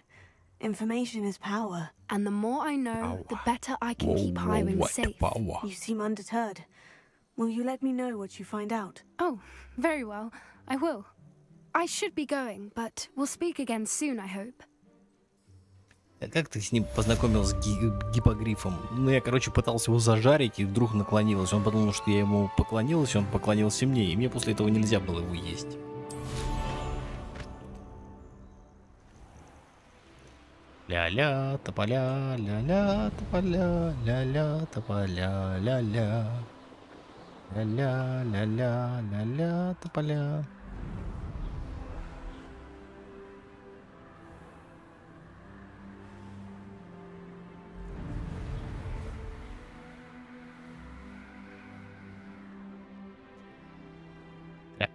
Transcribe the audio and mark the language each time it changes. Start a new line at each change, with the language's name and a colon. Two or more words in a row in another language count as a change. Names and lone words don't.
English: Information is power. And the more I know, the better I can keep Highwing safe. You seem undeterred. Will you let me know what you find out? Oh, very well. I will. I should be going, but we'll speak again soon, I hope.
Russian: А как ты с ним познакомился с гипогрифом? Ну, я, короче, пытался его зажарить, и вдруг наклонилась. Он подумал, что я ему поклонилась, и он поклонился мне, и мне после этого нельзя было его есть. Ля-ля, тополя, ля-ля, тополя, ля-ля, тополя, ля-ля. Ля-ля, ля-ля, ля-ля, тополя. Так.